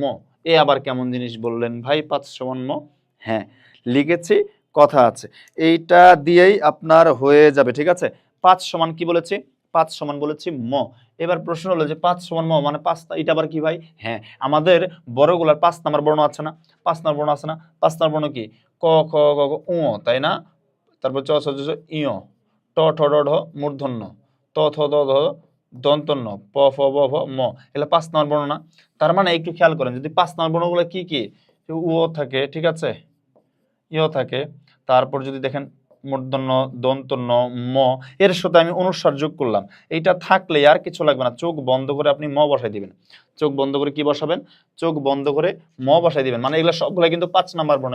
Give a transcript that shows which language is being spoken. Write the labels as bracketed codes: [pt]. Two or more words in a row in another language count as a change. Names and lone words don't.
[bn] এ আবার কেমন জিনিস বললেন ভাই, 5 সমান ম, হ্যাঁ লিখেছি, কথা আছে, এইটা দিয়েই আপনার হয়ে যাবে, ঠিক আছে। 5 সমান কি বলেছি, 5 সমান বলেছি ম। এবার প্রশ্ন হলো যে 5 সমান ম মানে 5, এটা আবার কি ভাই, হ্যাঁ আমাদের বড়গুলার 5 নাম্বার বর্ণ আছে না, 5 নাম্বার বর্ণ আছে না, 5 নাম্বার বর্ণ কি, ক খ গ ঘ উ, তাই না, তারপর চ ছ জ ঝ ইয়, ট ঠ ড ঢ মূর্ধন্য, ত থ দ ধ দন্তন্য, প ফ ব ভ ম, এগুলো 5 নাম্বার বর্ণ না। তার মানে একটু খেয়াল করেন, যদি 5 নাম্বার বর্ণগুলো কি কি, উ থাকে, ঠিক আছে, ইয় থাকে, তারপর যদি দেখেন মূর্ধন্য, দন্তন্য, ম, এর সাথে আমি অনুস্বার যোগ করলাম, এইটা থাকলে আর কিছু লাগবে না, চোখ বন্ধ করে আপনি ম বসাই দিবেন, চোখ বন্ধ করে কি বসাবেন, চোখ বন্ধ করে ম বসাই দিবেন, মানে এগুলো সবগুলো কিন্তু 5 নাম্বার বর্ণ।